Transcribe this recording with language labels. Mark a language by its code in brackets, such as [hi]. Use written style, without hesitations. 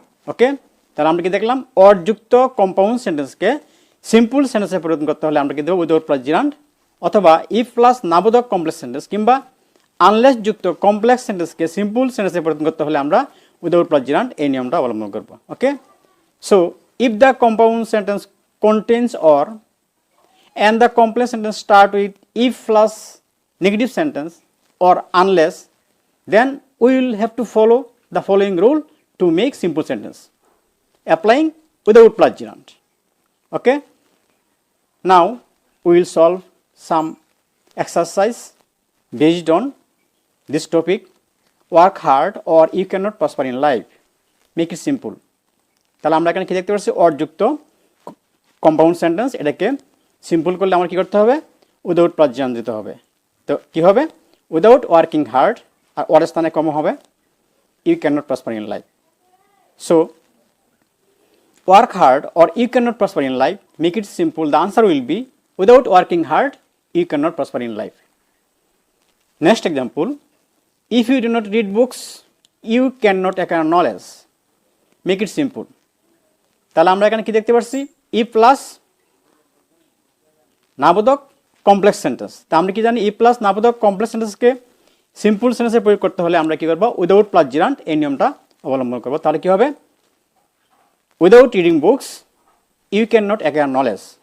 [bn] ওকে, তাহলে আমরা কি দেখলাম অযুক্ত কম্পাউন্ড সেন্টেন্সকে সিম্পল সেন্টেন্সে পরিবর্তন করতে হলে আমরা কি দেবো উইদাউট প্লাস জিরান্ট, অথবা ইফ প্লাস নাবোধক কমপ্লেক্স সেন্টেন্স কিংবা আনলেস যুক্ত কমপ্লেক্স সেন্টেন্সকে সিম্পল সেন্টেন্সে পরিবর্তন করতে হলে আমরা উইদাউট প্লাস জিরান্ট এই নিয়মটা অবলম্বন করব। [en] Okay, so if the compound sentence contains or and the complex sentence start with if plus negative sentence or unless, then we will have to follow the following rule to make simple sentence, applying without plus gerund. Okay, now we will solve some exercise based on this topic. Work hard or you cannot prosper in life. Make it simple. [bn] তাহলে আমরা এখানে কি দেখতে পাচ্ছি অযুক্ত compound sentence, এটাকে simple করলে আমার কী করতে হবে উইদাউট প্লাস জিরান্ট দিতে হবে। তো কী হবে [en] without working hard, [bn] আর ওয়ার স্থানে কম হবে [en] You can not prosper in life. So work hard or you can not prosper in life, make it simple, the answer will be without working hard you can not prosper in life. Next example, if you do not read books you cannot acquire knowledge, make it simple. [bn] তাহলে আমরা এখানে কি দেখতে পাচ্ছি, ই plus নাবোধক complex sentence. তা আমরা কি জানি, ই প্লাস নাবোধক কমপ্লেক্স সেন্টেন্সকে সিম্পল সেন্টেন্সে প্রয়োগ করতে হলে আমরা কি করব, উইদাউট প্লাস জিরান্ট এই নিয়মটা অবলম্বন করব। তাহলে কি হবে, [en] Without reading books you can not acquire knowledge.